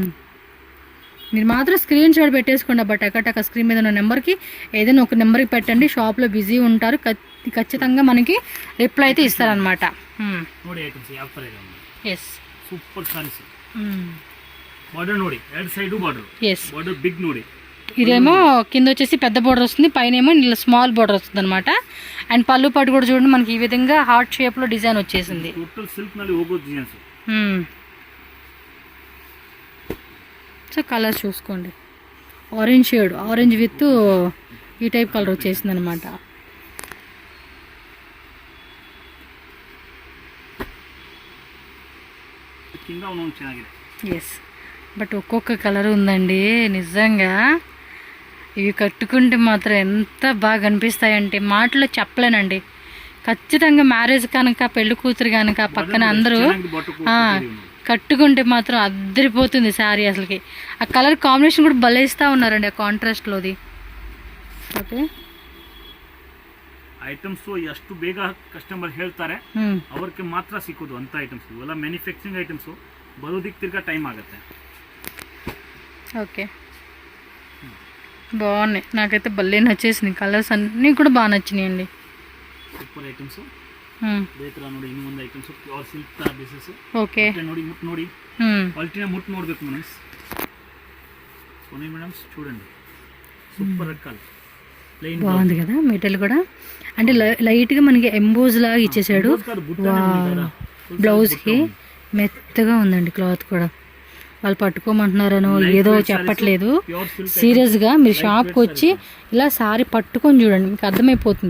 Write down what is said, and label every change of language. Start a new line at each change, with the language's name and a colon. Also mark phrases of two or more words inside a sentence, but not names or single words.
Telugu: మీరు మాత్రం
English: screen shot
Telugu: పెట్టేసుకోండి అబ్బా, టక స్క్రీన్ మీద ఉన్న నెంబర్కి ఏదైనా ఒక నెంబర్కి పెట్టండి. షాప్లో బిజీ ఉంటారు, ఖచ్చితంగా మనకి రిప్లై అయితే ఇస్తారనమాట. ఎస్,
English: super sarees. border
Kannada: ನೋಡಿ, ಎರಡು
English: side border. ఎస్, border big ನೋಡಿ.
Telugu: ఇదేమో కింద వచ్చేసి పెద్ద బోర్డర్ వస్తుంది, పైన ఏమో ఇలా
English: small border
Telugu: వస్తుంది అనమాట. అండ్ పళ్ళు పట్టు కూడా చూడండి మనకి ఈ విధంగా
English: heart shape
Telugu: లో డిజైన్ వచ్చేసింది.
English: total silk
Kannada: ನಲ್ಲಿ ಹೋಗೋ ಡಿಸೈನ್ಸ್.
Telugu: సో కలర్ చూసుకోండి,
English: orange shade, orange with
Telugu: ఈ
English: type colour
Telugu: వచ్చేసింది అనమాట.
English: yes, but
Telugu: ఒక్కొక్క కలర్ ఉందండి నిజంగా. ఇవి కట్టుకుంటే మాత్రం ఎంత బాగా అనిపిస్తాయంటే మాటలో చెప్పలేనండి. ఖచ్చితంగా మ్యారేజ్ కనుక, పెళ్లి కూతురు కనుక పక్కన అందరూ కట్టుకుంటే మాత్రం అద్దరిపోతుంది శారీ అసలుకి. ఆ కలర్ కాంబినేషన్ కూడా భలేస్తూ ఉన్నారండి ఆ కాంట్రాస్ట్లోది. ఓకే,
Kannada: ಐಟಮ್ಸ್ ಎಷ್ಟು ಬೇಗ ಕಸ್ಟಮರ್ ಹೇಳ್ತಾರೆ ಅವ್ರಿಗೆ ಮಾತ್ರ ಸಿಕ್ಕೋದು ಅಂತ ಐಟಮ್ಸ್. ಇವೆಲ್ಲ
English: manufacturing items,
Kannada: ಬರೋದಕ್ಕೆ ತಿರ್ಗಾ ಟೈಮ್ ಆಗುತ್ತೆ.
Telugu: ఓకే, బాగున్నాయి, నాకైతే భలే నచ్చేసింది. కలర్స్ అన్నీ కూడా బాగా నచ్చినాయండి.
English: super items.
Kannada: ಬೇಕಲ್ಲ ನೋಡಿ, ಇನ್ನೊಂದು ಐಟಮ್ಸ್
English: pure silk
Kannada: ತರ ಬೇಸಸ್. ಓಕೆ, ನೋಡಿ ಮುಟ್ಟು ನೋಡಿ, ಕ್ವಾಲಿಟಿನ ಮುಟ್ಟು ನೋಡಬೇಕು ಮೇಡಮ್ಸ್. ಸೋನಿ ಮೇಡಮ್ಸ್
Telugu: చూడండి,
English: super colour,
Telugu: బాగుంది కదా మెటీరియల్ కూడా. అంటే లైట్గా మనకి ఎంబోజ్ లాగా ఇచ్చేసాడు. బ్లౌజ్కి మెత్తగా ఉందండి క్లాత్ కూడా. వాళ్ళు పట్టుకోమంటున్నారనో ఏదో చెప్పట్లేదు, సీరియస్గా మీరు షాప్కి వచ్చి ఇలా శారీ పట్టుకొని చూడండి, మీకు అర్థమైపోతుంది.